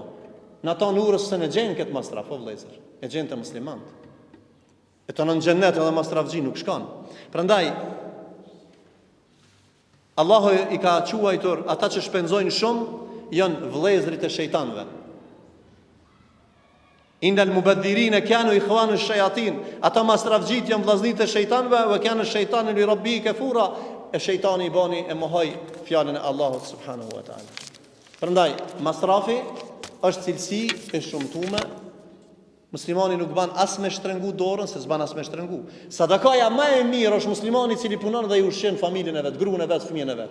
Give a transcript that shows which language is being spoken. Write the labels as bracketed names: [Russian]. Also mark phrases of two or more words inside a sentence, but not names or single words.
[Albanian] Në ato në urës se në gjenë këtë masraf, o vëllezër, e gjenë të muslimantë. E të në xhennet edhe masrafxhi nuk shkon. Prandaj Allahu I ka quajtur ata që shpenzojnë shumë janë vëllezërit e shejtanëve. [Arabic] إن المبذرين كانوا إخوان الشياطين. [Albanian] Ata masrafxhit janë vëllezërit e shejtanëve, [Arabic] وكان الشيطان لربه كفورا. [Albanian] E shejtani I bani e mohoi fjalën e Allahut [Arabic] سبحانه وتعالى. [Albanian] Prandaj masrafi është cilësi e shumtuar. Muslimani nuk ban as me shtrengu dorën, se s'ban as me shtrengu. Sadakaja më e mirë është muslimani I cili punon dhe I ushqen familjen e vet, gruan e vet, fëmijën e vet.